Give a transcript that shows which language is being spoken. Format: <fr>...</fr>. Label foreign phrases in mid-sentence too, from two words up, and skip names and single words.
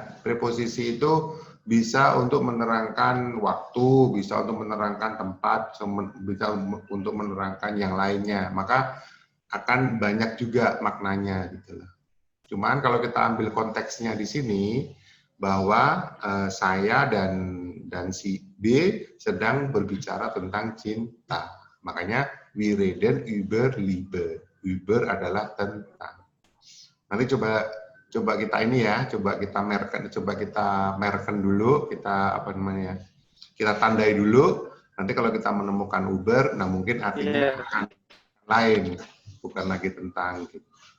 <id>Preposisi itu bisa untuk menerangkan waktu, bisa untuk menerangkan tempat, bisa untuk menerangkan yang lainnya. Maka akan banyak juga maknanya gitu loh. Cuman kalau kita ambil konteksnya di sini bahwa saya dan si B sedang berbicara tentang cinta. Makanya</id> <de>wir reden über Liebe.</de> <id>Über adalah tentang. Nanti coba kita ini ya, coba kita merken dulu, kita apa namanya? Kita tandai dulu. Nanti kalau kita menemukan Uber, nah mungkin artinya akan lain, bukan lagi tentang gitu.</id>